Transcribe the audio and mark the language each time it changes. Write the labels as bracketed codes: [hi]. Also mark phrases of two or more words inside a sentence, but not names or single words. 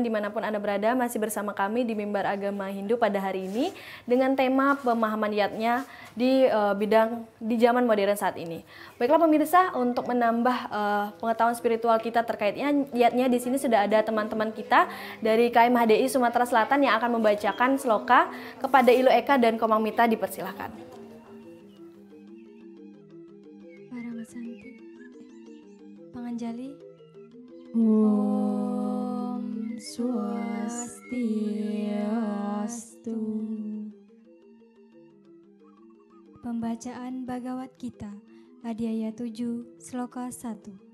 [id] dimanapun Anda berada, masih bersama kami di Mimbar Agama Hindu pada hari ini dengan tema pemahaman yatnya di bidang di zaman modern saat ini. Baiklah pemirsa, untuk menambah pengetahuan spiritual kita terkaitnya yatnya, di sini sudah ada teman-teman kita dari KM HDI Sumatera Selatan yang akan membacakan sloka kepada Ilu Eka dan Komang Mita, dipersilahkan. Paramasanti, Panganjali. Om Swastiastu. Pembacaan Bhagavad Gita, Adhyaya 7, Sloka 1.